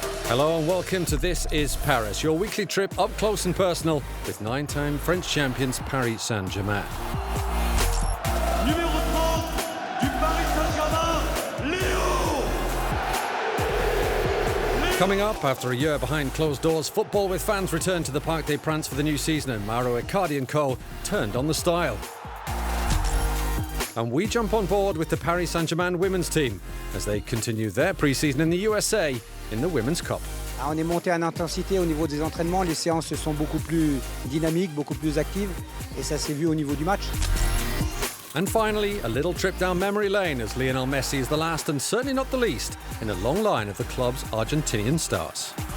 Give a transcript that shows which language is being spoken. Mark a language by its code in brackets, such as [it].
[en] Hello and welcome to This is Paris, your weekly trip up close and personal with nine-time French champions Paris Saint-Germain. [fr] Numéro 30 du Paris Saint-Germain, Léo! [en] Coming up, after a year behind closed doors, football with fans returned to the Parc des Princes for the new season, and Mauro Icardi & co. turned on the style. And we jump on board with the Paris Saint-Germain women's team as they continue their pre-season in the USA in the Women's Cup. [fr] On est monté en intensité au niveau des entraînements, les séances sont beaucoup plus dynamiques, beaucoup plus actives et ça s'est vu au niveau du match. [en] And finally, a little trip down memory lane as Lionel Messi is the last and certainly not the least in a long line of the club's Argentinian stars.